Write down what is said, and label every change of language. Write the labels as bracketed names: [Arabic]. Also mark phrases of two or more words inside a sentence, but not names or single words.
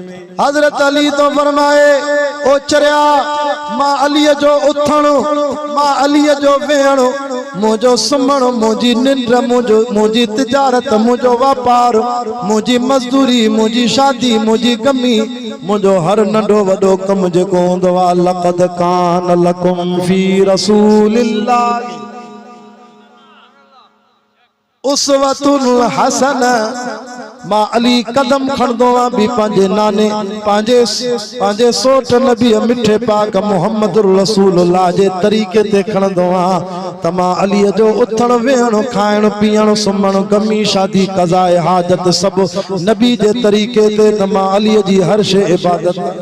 [Sindhi] हज़रत अली तो फरमाए ओ चरिया मां अलीअ जो उथण, मां अलीअ जो वेहण, मुंहिंजो सुम्हण, मुंहिंजी निंड, मुंहिंजी तिजारत, मुंहिंजो वापार, मुंहिंजी मज़दूरी, मुंहिंजी शादी, मुंहिंजी गमी, मुंहिंजो हर नंढो वॾो कमु जेको हूंदो आहे [Arabic] لقد كان لكم في رسول الله أسوة حسنة. [Sindhi] मां अली कदम खणंदो आहियां बि पंहिंजे नाने पंहिंजे सोट नबी मिठे पाक मुहम्मद रसूलुल्लाह जे तरीक़े ते खणंदो आहियां त मां अलीअ जो उथण वेहण खाइण पीअण सुम्हण गमी शादी क़ज़ाए हाजत सभु नबी जे तरीक़े ते, त मां अलीअ जी हर शइ इबादत।